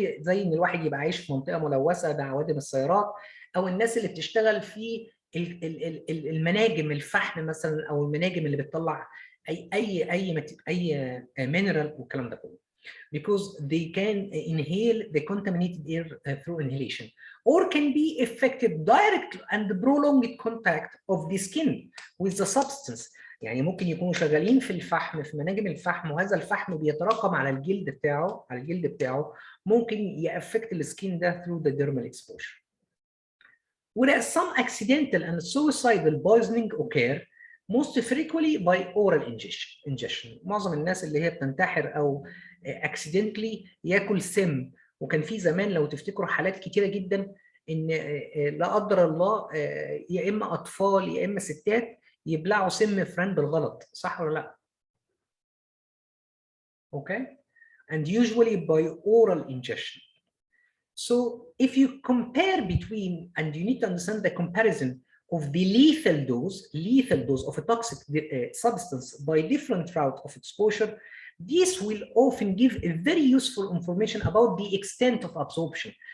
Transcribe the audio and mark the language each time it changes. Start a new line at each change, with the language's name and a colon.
Arabic: زي ان الواحد يبقى عايش في منطقه ملوثه بعوادم السيارات، او الناس اللي بتشتغل في المناجم الفحم مثلا، او المناجم اللي بتطلع اي مينرال والكلام ده كله.
English: Because they can inhale the contaminated air through inhalation, or can be affected direct and prolonged contact of the skin with the substance.
Arabic: يعني ممكن يكونوا شغالين في الفحم، في مناجم الفحم، وهذا الفحم بيتراكم على الجلد بتاعه، ممكن يأفكت السكين ده
English: through the dermal exposure. Whereas some accidental and suicidal poisoning occur most frequently by oral ingestion.
Arabic: معظم الناس اللي هي بتنتحر او accidentally ياكل سم، وكان في زمان لو تفتكروا حالات كتيره جدا ان لا قدر الله يا اما اطفال يا اما ستات يبلعوا سم فران بالغلط، صح ولا لا؟
English: Okay, and usually by oral ingestion. So if you compare between, and you need to understand the comparison of the lethal dose of a toxic substance by different route of exposure, this will often give a very useful information about the extent of absorption.